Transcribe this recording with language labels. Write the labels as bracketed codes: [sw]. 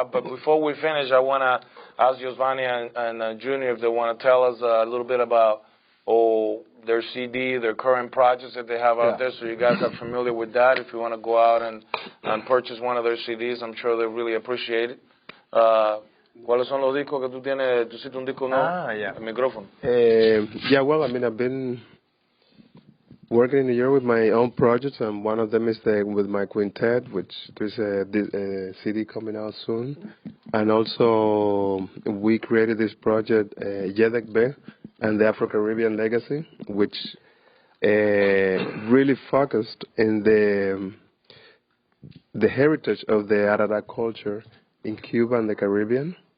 [en] But before we finish, I want to ask Giovanni and Junior if they want to tell us a little bit about their CD, their current projects that they have out there, so you guys are familiar with that. If you want to go out and purchase one of their CDs, I'm sure they really appreciate it. [es] ¿Cuáles son los discos que tú tienes? ¿Tú hiciste un disco nuevo? [en] Yeah. [es] El micrófono. [en] Yeah, well, I mean, I've been working in New York with my own projects, and one of them is with my quintet, which there's a CD coming out soon. And also, we created this project, Yedek Be, and the Afro-Caribbean Legacy, which really focused in the heritage of the Arara culture in Cuba and the Caribbean.